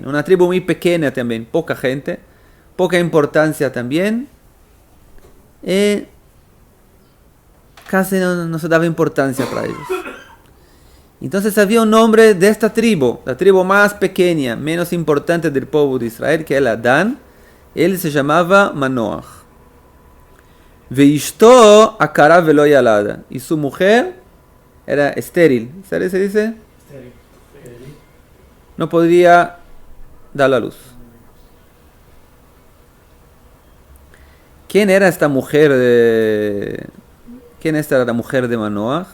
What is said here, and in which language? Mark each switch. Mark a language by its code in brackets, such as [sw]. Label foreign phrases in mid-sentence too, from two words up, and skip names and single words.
[es] Una tribu muy pequeña también, poca gente, poca importancia también. Casi no se daba importancia para ellos. Entonces había un hombre de esta tribu, la tribu más pequeña, menos importante del pueblo de Israel, que era Dan. Él se llamaba Manoach. [he] ואשתו עקרה ולא ילדה. [es] Y su mujer era estéril. ¿Sabes se dice? Estéril. No podría dar la luz. ¿Quién era esta mujer ¿Quién era la mujer de Manoach?